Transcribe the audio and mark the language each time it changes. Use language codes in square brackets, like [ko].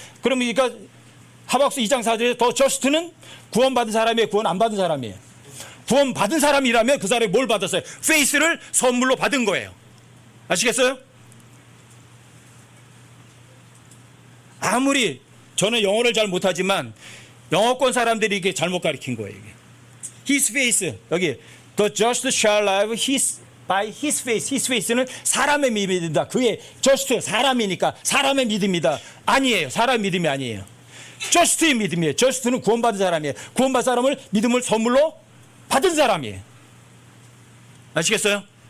[ko] 그럼 그러니까 하박국서 2장 4절에서 더 just는 구원받은 사람이에요, 구원 안 받은 사람이에요? 구원받은 사람이라면 그 사람이 뭘 받았어요? faith를 선물로 받은 거예요. 아시겠어요? 아무리 저는 영어를 잘 못하지만 영어권 사람들이 이게 잘못 가르친 거예요. 이게. [en] His faith, 여기 the just shall live by his faith. His faith [ko] 는 사람의 믿음이다. 그의 just 사람이니까 사람의 믿음이다. 아니에요. 사람 믿음이 아니에요. just의 믿음이에요. just는 구원받은 사람이에요. 구원받은 사람을 믿음을 선물로 받은 사람이에요. 아시겠어요?